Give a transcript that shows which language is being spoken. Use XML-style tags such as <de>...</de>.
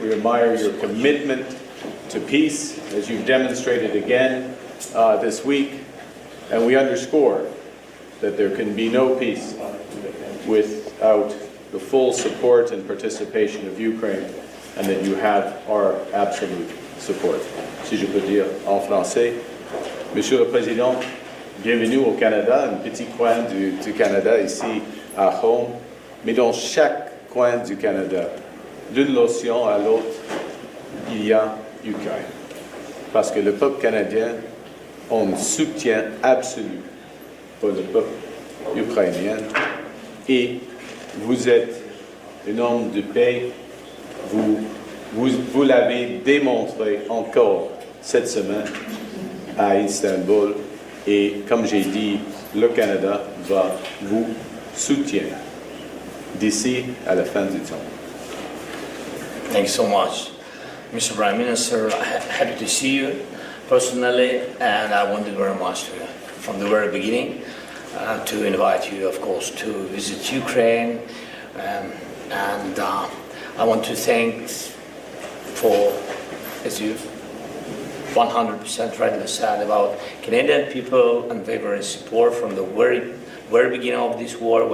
<en>We admire your commitment to peace, as you've demonstrated again this week. And we underscore that there can be no peace without the full support and participation of Ukraine, and that you have our absolute support.</en> <fr>Si je peux dire en français, Monsieur le Président, bienvenue au Canada, un petit coin du Canada ici à Rome, mais dans chaque coin du Canada, d'une océan à l'autre, il y a Ukraine. Parce que le peuple canadien a un soutien absolu pour le peuple ukrainien, et vous êtes un homme de paix. Vous l'avez démontré encore cette semaine à Istanbul, et comme j'ai dit, le Canada va vous soutenir d'ici à la fin du temps.</fr> <en>Thank you so much, Mr. Prime Minister. Happy to see you personally, and I wanted very much to, from the very beginning, to invite you, of course, to visit Ukraine, and I want to thank for, as you 100% rightly said, about Canadian people and very support from the very beginning of this war.</en>